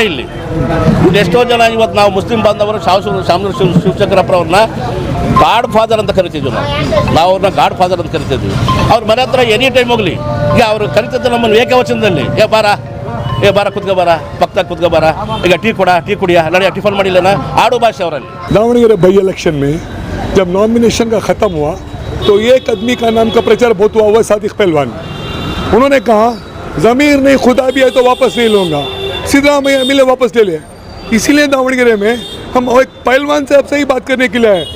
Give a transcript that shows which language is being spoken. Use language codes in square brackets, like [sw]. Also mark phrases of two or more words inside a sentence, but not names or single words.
[kn] ಇಲ್ಲಿ ಎಷ್ಟೋ ಜನ ಇವತ್ತು ನಾವು ಮುಸ್ಲಿಂ ಬಾಂಧವರು ಶಾಮನೂರು ಶಿವಶಂಕರಪ್ಪರವ್ರನ್ನ [en] god father [kn] ಅಂತ ಕರಿತಿದ್ವಿ. ನಾವು ಅವ್ರನ್ನ [en] god father [kn] ಅಂತ ಕರಿತಿದ್ವಿ. ಅವ್ರ ಮನೆ ಹತ್ರ [en] any time [kn] ಹೋಗಲಿ, ಈಗ ಅವರು ಕರಿತಿದ್ದು ನಮ್ಮನ್ನು ಏಕವಚನದಲ್ಲಿ, ಏ ಬಾರ ಕುತ್ಕೋ ಬಾರ, ಪಕ್ಕದಾಗ ಕುತ್ಕೋ ಬಾರ, ಈಗ ಟೀ ಕುಡಿಯ ನಡೆಯ, ಟಿಫನ್ ಮಾಡಿಲ್ಲನ, ಆಡು ಭಾಷೆ ಅವರಲ್ಲಿ. [hi] दावणगेरे [en] bye election [hi] में जब नॉमिनेशन का ख़त्म हुआ तो एक आदमी का नाम का प्रचार बहुत हुआ, वह सादिक पहलवान. उन्होंने कहा ज़मीर नहीं खुदा भी है तो वापस नहीं लूँगा. सिद्धरामैया MLA वापस ले लिया. इसीलिए दावणगेरे में हम एक पहलवान से आपसे ही बात करने के लिए आए.